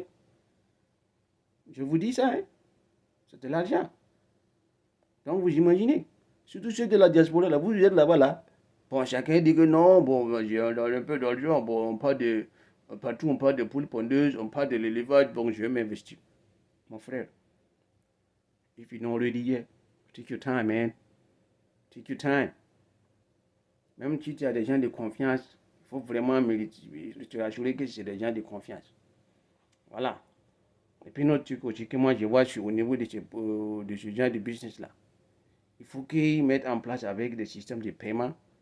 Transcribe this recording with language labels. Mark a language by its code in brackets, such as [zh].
[fr] Hein. Je vous dis ça, hein. C'est de l'argent. Donc, vous imaginez. Surtout ceux de la diaspora, là, vous êtes là-bas, là. Bon, chacun dit que non, bon, j'ai un peu d'argent, bon, on parle de, partout on parle de poules pondeuses, on parle de l'élevage, donc je vais m'investir. Mon frère, [en] if you're not ready yet, take your time, man. Take your time. [fr] Même si tu as des gens de confiance, il faut vraiment te rassurer que c'est des gens de confiance. Voilà. Et puis notre truc aussi que moi je vois au niveau de ce genre de business-là, il faut qu'ils mettent en place avec des systèmes de paiement.